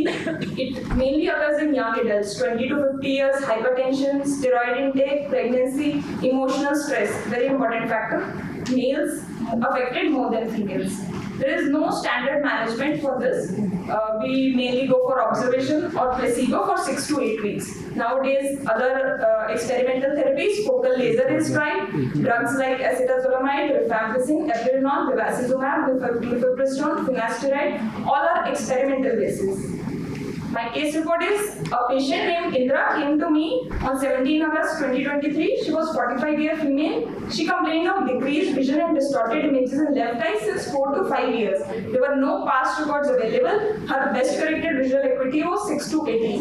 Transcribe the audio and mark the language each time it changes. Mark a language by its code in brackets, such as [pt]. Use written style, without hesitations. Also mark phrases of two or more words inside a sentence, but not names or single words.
[en] It mainly occurs in young adults, 20 to 50 years, hypertension, steroid intake, pregnancy, emotional stress, very important factor. Males affected more than females. There is no standard management for this. We mainly go for observation or placebo for 6 to 8 weeks. Nowadays, other experimental therapies, focal laser is tried, drugs like acetazolamide, rifampicin, abiraterone, bevacizumab, mifepristone, finasteride, all are experimental basis. My case report is a patient named Indra came to me on 17 August 2023. She was 45-year female. She complained of decreased vision and distorted images in left eye since 4 to 5 years. There were no past records available. Her best corrected visual acuity was 6 to 18.